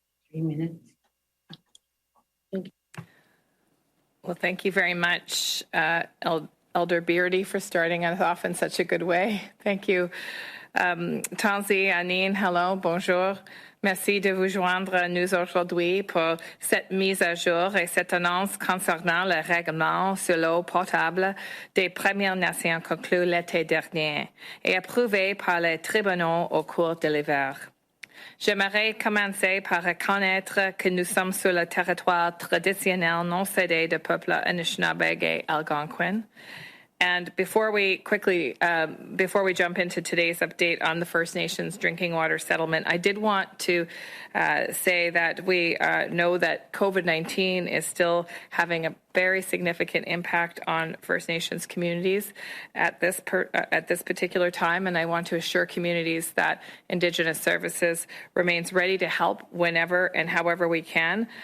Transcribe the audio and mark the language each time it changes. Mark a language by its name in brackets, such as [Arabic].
[English] 3 minutes. Well, thank you very much, Elder Beardy, for starting us off in such a good way. Thank you. Tanzi, Anine, hello, bonjour. [French] Merci de vous joindre à nous aujourd'hui pour cette mise à jour et cette annonce concernant le règlement sur l'eau potable des Premières Nations conclu l'été dernier et approuvé par les tribunaux au cours de l'hiver. J'aimerais commencer par reconnaître que nous sommes sur le territoire traditionnel non cédé du peuple Anishinaabe et Algonquin. [English] And before we jump into today's update on the First Nations drinking water settlement, I did want to say that we know that COVID-19 is still having a very significant impact on First Nations communities at this particular time, and I want to assure communities that Indigenous Services remains ready to help whenever and however we can.